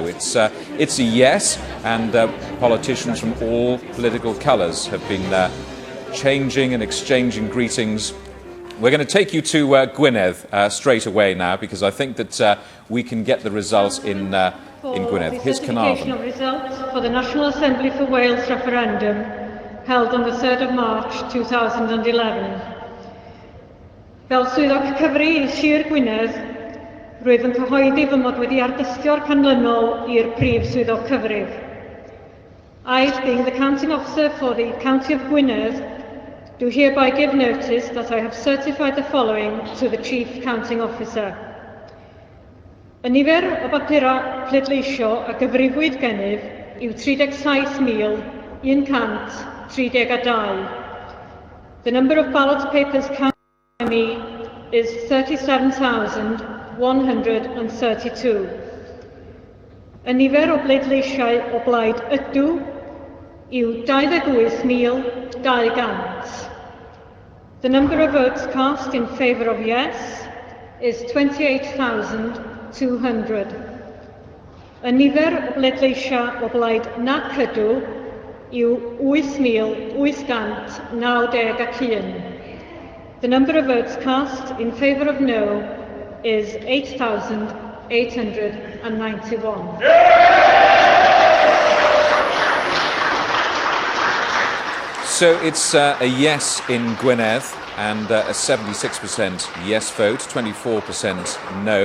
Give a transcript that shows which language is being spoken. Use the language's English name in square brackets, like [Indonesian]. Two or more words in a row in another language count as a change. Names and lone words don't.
[English] It's a yes, and politicians from all political colours have been changing and exchanging greetings. We're going to take you to Gwynedd straight away now, because I think that we can get the results in Gwynedd. Here's Carnarvon. Of results for the National Assembly for Wales referendum held on the 3rd of March 2011. [Welsh] Fel swyddog cyfri i Sir Gwynedd, rwyf yn cyhoeddi fy mod wedi ardystio'r canlynol i'r Prif Swyddog Cyfrif. [English] I, being the Counting Officer for the County of Gwynedd, do hereby give notice that I have certified the following to the Chief Counting Officer. [Welsh] Y nifer o bapurau pleidleisio a gyfrifwyd gennyf yw 37,132. [English] The number of ballot papers counted by me is 37,132. [Welsh] Y nifer o bleidleisiau o blaid ydw yw 28,200. [English] The number of votes cast in favour of yes is 28,200. [Welsh] Y nifer o bleidleisiau o blaid nac ydw yw 8,891. [English] The number of votes cast in favour of no is 8,891. So it's a yes in Gwynedd and a 76% yes vote, 24% no.